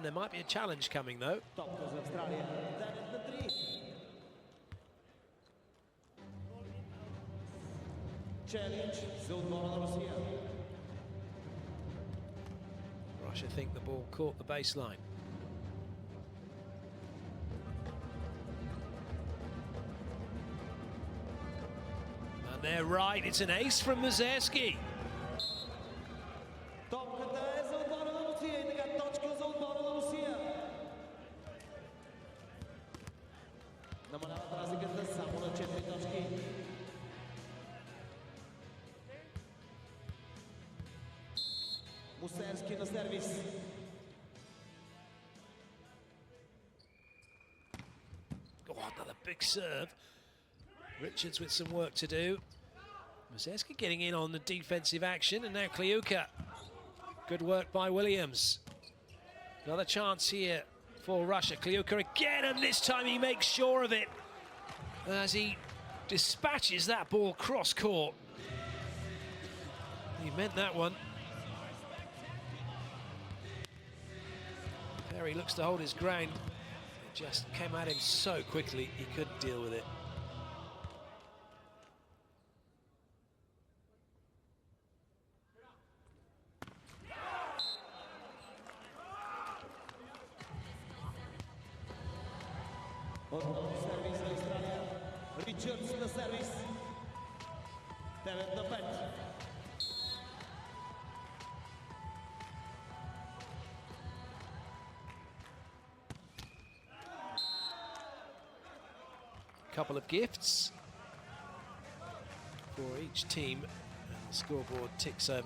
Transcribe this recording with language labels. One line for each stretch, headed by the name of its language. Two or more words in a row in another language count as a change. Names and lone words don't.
English: There might be a challenge coming though. Russia think the ball caught the baseline. And they're right, it's an ace from Muzeski.
Croatian: Muserski na servis.
English: Oh, another big serve. Richards with some work to do. Muzeski getting in on the defensive action, and now Kliuka. Good work by Williams. Another chance here for Russia. Kliuka again, and this time he makes sure of it as he dispatches that ball cross court. He meant that one. Perry looks to hold his ground. It just came at him so quickly, he couldn't deal with it.
Croatian: Servis Australia. Richards na servis. 9-5.
English: Couple of gifts for each team, and the scoreboard ticks over.